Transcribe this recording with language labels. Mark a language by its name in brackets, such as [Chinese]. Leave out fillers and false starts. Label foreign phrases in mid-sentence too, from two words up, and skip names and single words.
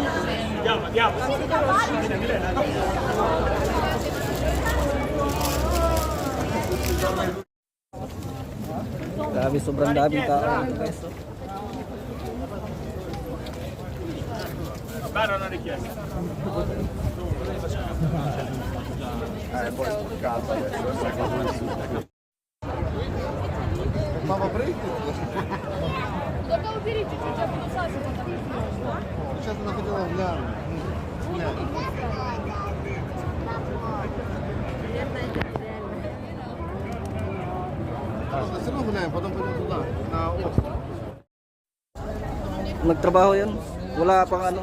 [Filipino] Grabe, sobrang daming tao dito guys. [English] Mama break. [Russian] Только уберите, чуть-чуть обкусался, потому что... Сейчас она хотела глянуть. Все равно гуляем, потом пойдем туда, на остров. [Filipino] Nagtrabaho yun. Wala pang ano.